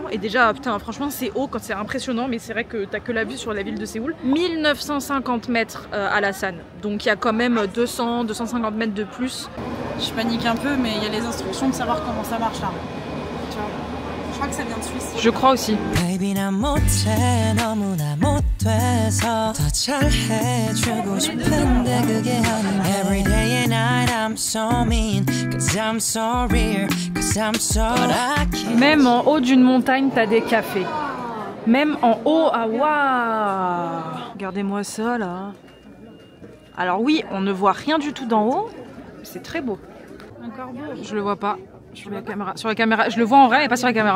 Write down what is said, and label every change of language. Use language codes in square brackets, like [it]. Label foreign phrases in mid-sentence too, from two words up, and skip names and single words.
[fr] Et déjà, putain, franchement, c'est haut quand c'est impressionnant. Mais c'est vrai que t'as que la vue sur la ville de Séoul. 1950 mètres à la San. Donc il y a quand même 200, 250 mètres de plus. Je panique un peu, mais il y a les instructions de savoir comment ça marche là. Tu vois, je crois que ça vient de Suisse. Je crois aussi. [en] Baby [ko] 난 못해 너무나 못돼서 더 잘해주고 싶은데 그게 아니야 [en] Every day and night I'm so mean Cause I'm so real Cause I'm so lucky [fr] Même en haut d'une montagne, t'as des cafés. Même en haut, ah waouh! Regardez-moi ça là. Alors oui, on ne voit rien du tout d'en haut. C'est très beau. Un corbeau. Je le vois pas. Sur la caméra. Sur la caméra. Je le vois en vrai mais pas sur la caméra.